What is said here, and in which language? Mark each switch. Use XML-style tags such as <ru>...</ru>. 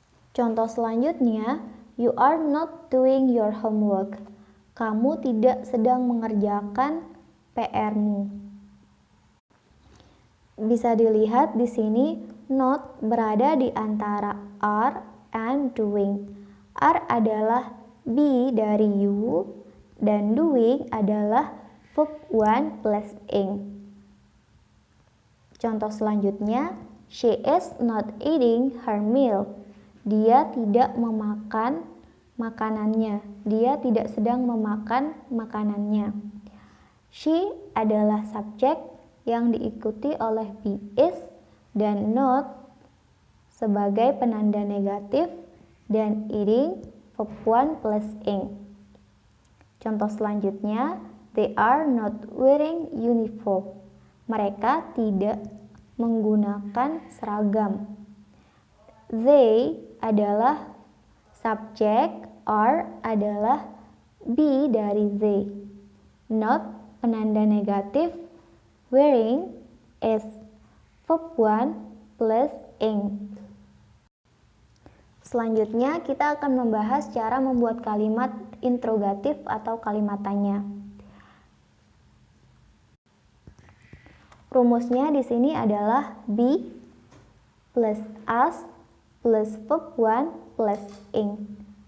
<id>Contoh selanjutnya,</id> <en>you are not doing your homework.</en> <id>Kamu tidak sedang mengerjakan PR-mu. Bisa dilihat di sini not berada di antara are and doing. Are adalah be dari you, dan doing adalah verb 1 plus ing. Contoh selanjutnya,</id> <en>she is not eating her meal.</en> <id>Dia tidak memakan makanannya. Dia tidak sedang memakan makanannya. She adalah subjek yang diikuti oleh be is, dan not sebagai penanda negatif dan eating verb 1 plus ing. Contoh selanjutnya,</id> <en>they are not wearing uniform.</en> <id>Mereka tidak menggunakan seragam. They adalah subjek, are adalah be dari they. Not penanda negatif, wearing is verb 1 plus ing. Selanjutnya kita akan membahas cara membuat kalimat interrogatif atau kalimat tanya. Rumusnya di sini adalah be plus as plus verb 1 plus ing.</id>